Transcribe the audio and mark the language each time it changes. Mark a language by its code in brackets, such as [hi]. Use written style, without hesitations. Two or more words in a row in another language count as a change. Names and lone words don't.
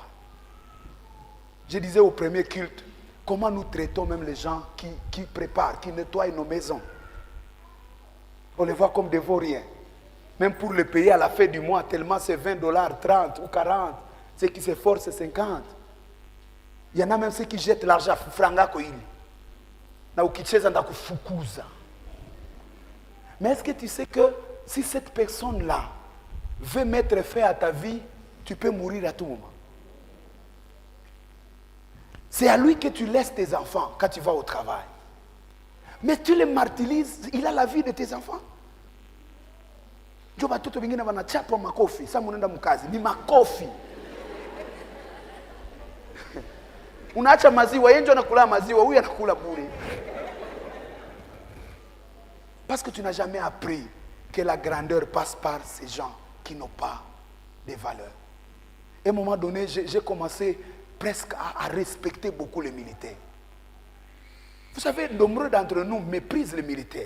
[fr] Je disais au premier culte, comment nous traitons même les gens qui préparent, qui nettoient nos maisons. On les voit comme des vauriens. Même pour les payer à la fin du mois, tellement c'est $20, 30 ou 40. Ceux qui s'efforcent, c'est 50. Il y en a même ceux qui jettent l'argent. Franga koili. [sw] Na ukicheza ndakufukuza. [fr] Mais est-ce que tu sais que si cette personne-là veut mettre fin à ta vie, tu peux mourir à tout moment. C'est à lui que tu laisses tes enfants quand tu vas au travail. Mais tu les martyrises, il a la vie de tes enfants. [sw] Jo batoto bingine wanachapa makofi, sa munenda mkazi, ni makofi. Unaacha maziwa, yeye ndio anakula maziwa, huyu anakula bure. [fr] Parce que tu n'as jamais appris que la grandeur passe par ces gens qui n'ont pas de valeur. À un moment donné, j'ai commencé presque à respecter beaucoup les militaires. Vous savez, nombreux d'entre nous méprisent les militaires.